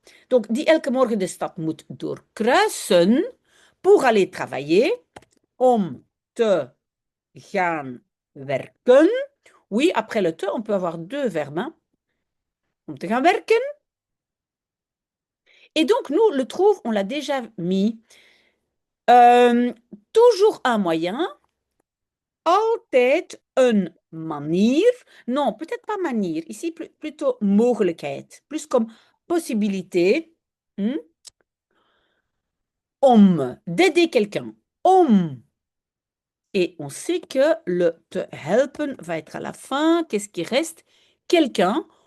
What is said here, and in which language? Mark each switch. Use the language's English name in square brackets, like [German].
[French] Donc, [Dutch] die elke morgen de stad moet doorkruisen [French] pour aller travailler, [Dutch] om te gaan werken. [French] Oui, après le te, on peut avoir deux verbes, hein. [Dutch] Om te gaan werken. [French] Et donc, nous, le trouve, on l'a déjà mis. Euh, toujours un moyen, [Dutch] altijd een manier. [French] Non, peut-être pas manier. Ici, plutôt mogelijkheid. Plus comme possibilité. Om, d'aider quelqu'un. Om. Et on sait que le te helpen va être à la fin. Qu'est-ce qui reste? Quelqu'un.